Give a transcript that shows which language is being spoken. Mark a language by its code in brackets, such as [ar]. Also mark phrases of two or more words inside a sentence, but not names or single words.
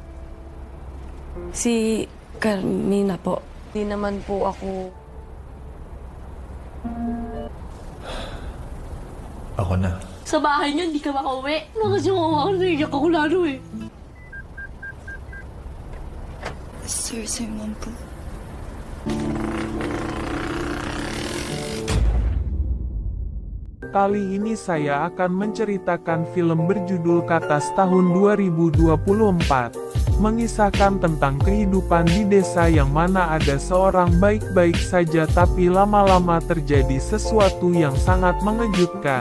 [tl] Si Carmina po. Di naman po ako... Ako na. Sa bahay niyo, hindi ka makauwi. Nakasyawa ako, naiyak ako lalo eh. Sir, ma'am po. [id] Kali ini saya akan menceritakan film berjudul Katas tahun 2024. Mengisahkan tentang kehidupan di desa yang mana ada seorang baik-baik saja tapi lama-lama terjadi sesuatu yang sangat mengejutkan.